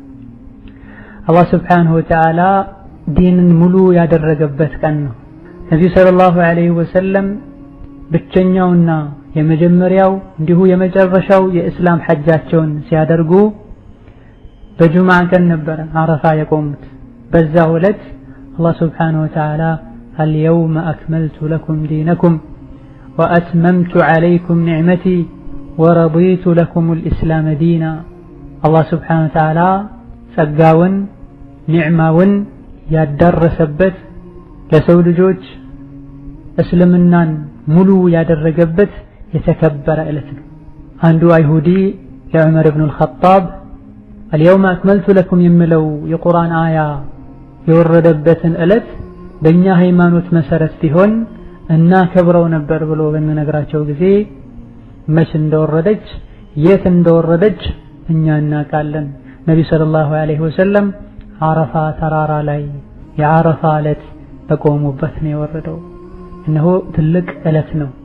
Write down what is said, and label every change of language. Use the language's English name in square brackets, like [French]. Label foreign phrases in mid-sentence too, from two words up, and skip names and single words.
[Amharic] አላህ [Arabic] سبحانه وتعالى [Amharic] ዲንን ሙሉ ያደረገበት ቀን ነው። ነብዩ [Arabic] صلى الله عليه وسلم [Amharic] ብቸኛውና የመጀመሪያው እንዲሁ የመጨረሻው የእስላም ሐጃቸውን ሲያደርጉ በጁምዓ ቀን ነበር ዓረፋ የቆሙት። በዛው ዕለት አላህ [Arabic] سبحانه وتعالى اليوم أكملت لكم دينكم وأتممت عليكم نعمتي ورضيت لكم الإسلام دينا. الله سبحانه وتعالى [Amharic] ጸጋውን ኒዕማውን ያደረሰበት ለሰው ልጆች እስልምናን ሙሉ ያደረገበት የተከበረ ዕለት ነው። አንዱ አይሁዲ ለዑመር ኢብኑ አልኸጣብ [Arabic] اليوم أكملت لكم [Amharic] የሚለው የቁርአን አያ የወረደበትን ዕለት በእኛ ሃይማኖት መሰረት ቢሆን እና ከብረው ነበር ብሎ በመነግራቸው ጊዜ መች እንደወረደች የት እንደወረደች እኛ እናውቃለን። ነብዩ [Arabic] صلى الله عليه وسلم [Amharic] አረፋ ተራራ ላይ የአረፋ ዕለት በቆሙበት ነው የወረደው። እነሆ ትልቅ ዕለት ነው።